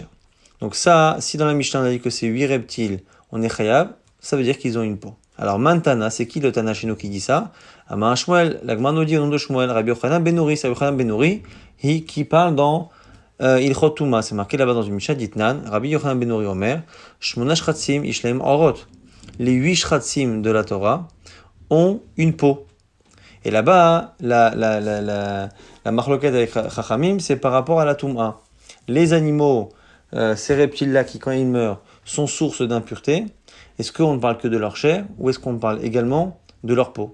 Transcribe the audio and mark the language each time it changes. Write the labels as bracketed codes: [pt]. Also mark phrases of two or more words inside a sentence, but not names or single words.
[fr] Donc ça, si dans la Mishnah on a dit que c'est 8 reptiles, on est chayav, ça veut dire qu'ils ont une peau. Alors Mantana, c'est qui le Tana chez nous qui dit ça? Amar Shmuel, la Gemara nous dit au nom de Shmuel, Rabbi Yochanan ben Nuri, c'est Rabbi Yochanan ben Nuri, qui parle dans [he] הלכות טומאה, [fr] c'est marqué là-bas dans une Mishnah d'Itnan, Rabbi Yochanan ben Nuri [he] אומר שמונה שרצים יש להם עורות. [fr] Les 8 Shratzim de la Torah ont une peau. Et là-bas, la marloquette avec Chachamim, c'est par rapport à la Touma. Les animaux, ces reptiles-là qui, quand ils meurent, sont source d'impureté, est-ce qu'on ne parle que de leur chair ou est-ce qu'on parle également de leur peau?